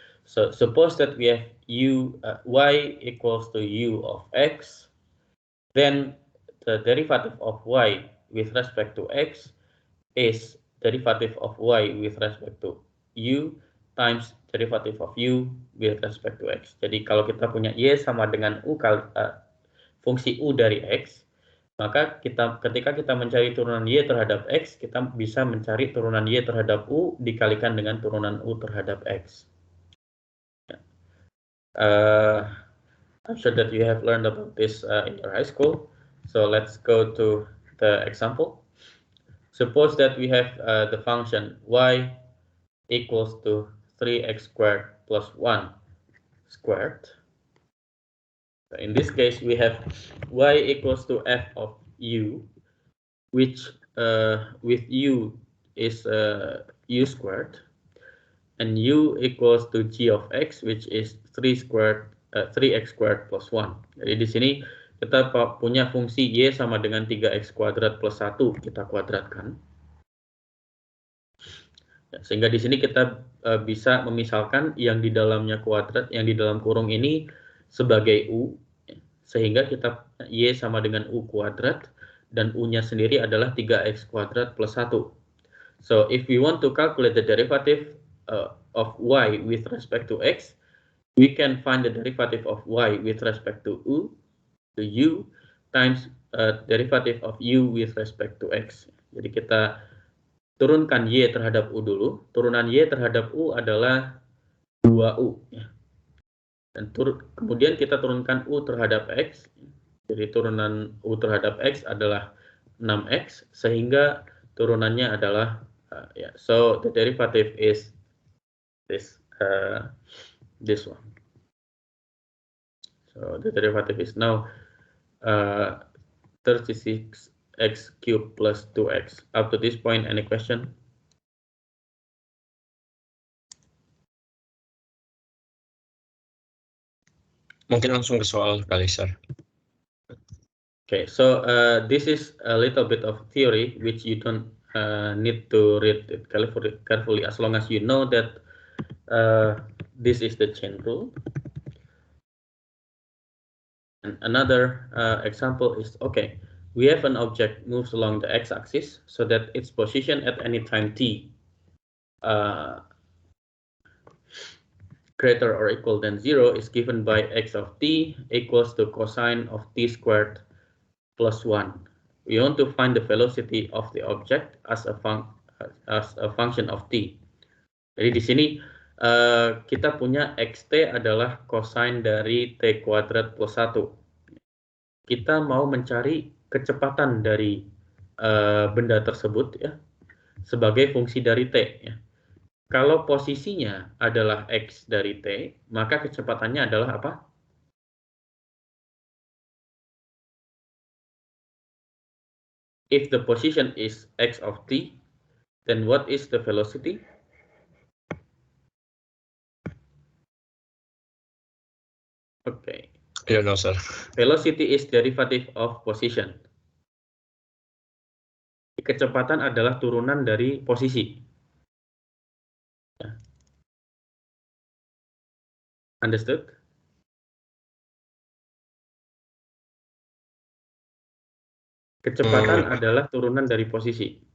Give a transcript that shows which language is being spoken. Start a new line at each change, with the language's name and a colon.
English: So suppose that we have y equals to u of x, then the derivative of y with respect to x is derivative of y with respect to u times derivative of u with respect to x.
Indonesian: Jadi kalau kita punya y sama dengan fungsi u dari x, maka ketika kita mencari turunan y terhadap x, kita bisa mencari turunan y terhadap u dikalikan dengan turunan u terhadap x.
English: I'm sure that you have learned about this in your high school. So let's go to the example. Suppose that we have the function y equals to 3x squared plus 1 squared. So in this case, we have y equals to f of u, which with u is u squared, and u equals to g of x, which is 3x squared plus 1.
Indonesian: Jadi di sini kita punya fungsi y sama dengan 3x kuadrat plus 1 kita kuadratkan. Sehingga di sini kita bisa memisalkan yang di dalamnya kuadrat, yang di dalam kurung ini sebagai u, sehingga kita y sama dengan u kuadrat, dan u-nya sendiri adalah 3x kuadrat plus 1.
English: So if we want to calculate the derivative of y with respect to x, we can find the derivative of y with respect to u times derivative of u with respect to x.
Indonesian: Jadi kita turunkan y terhadap u dulu. Turunan y terhadap u adalah 2u. Dan kemudian kita turunkan u terhadap x. Jadi turunan u terhadap x adalah 6x, sehingga turunannya adalah
English: so the derivative is this one. So the derivative is now 36 x cubed plus 2x. Up to this point, any question?
Indonesian: Mungkin langsung ke soal kali, sir.
English: Okay, so this is a little bit of theory which you don't need to read it carefully as long as you know that this is the chain rule. And another example is, okay, we have an object moves along the x-axis so that its position at any time t greater or equal than 0 is given by x of t equals to cosine of t squared plus 1. We want to find the velocity of the object as a function of t.
Indonesian: Jadi di sini kita punya xt adalah cosine dari t kuadrat plus 1. Kita mau mencari kecepatan dari benda tersebut ya sebagai fungsi dari t ya. Kalau posisinya adalah x dari t, maka kecepatannya adalah apa?
English: If the position is x of t, then what is the velocity? Okay. You know, sir. Velocity is derivative of position.
Indonesian: Kecepatan adalah turunan dari posisi.
English: Understood?
Indonesian: Kecepatan adalah turunan dari posisi.